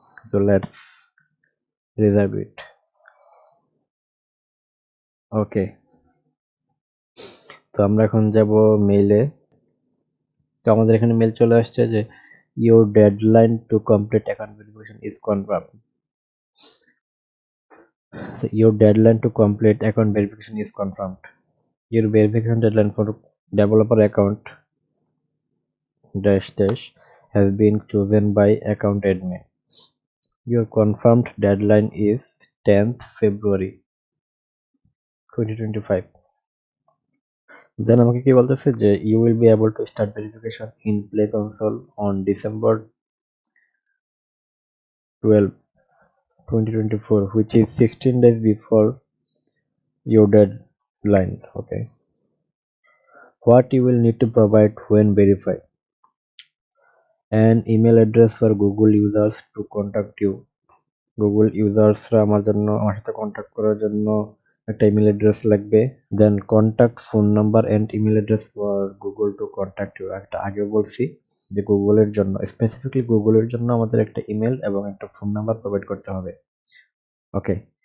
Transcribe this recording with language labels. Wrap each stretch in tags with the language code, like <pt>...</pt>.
<en>তো let's reserve it.</en> <bn>ওকে, তো আমরা এখন যাব মেইলে। তো আমাদের এখানে মেল চলে আসছে যে</bn> <en>Your deadline to complete account verification is confirm. So your deadline to complete account verification is confirmed. Your verification deadline for developer account dash dash has been chosen by account admin. Your confirmed deadline is 10th February 2025. Then</en> <bn>আমাকে কি বলতেছে যে</bn> <en>you will be able to start verification in Play Console on December 12, 2024, which is 16 days before your deadline. Okay. What you will need to provide when verified: an email address for Google users to contact you.</en> <bn>Google ইউজার্সরা আমার সাথে contact করার জন্য একটা email address লাগবে।</bn> <en>Then contact phone number and email address for Google to contact you.</en> <bn>একটা আগেও বলছি যে গুগলের জন্য স্পেসিফিকলি গুগলের জন্য আমাদের একটা ইমেল এবং একটা ফোন নাম্বার প্রোভাইড করতে হবে। ওকে।</bn>